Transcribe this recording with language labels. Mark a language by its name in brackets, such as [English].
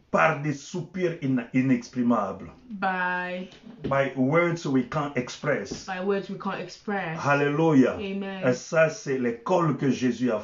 [French] par des soupirs inexprimables. [English] by By words we can't express. words we can't express. [French] Alléluia. [English] Amen. [French] Et ça, c'est l'école que Jésus a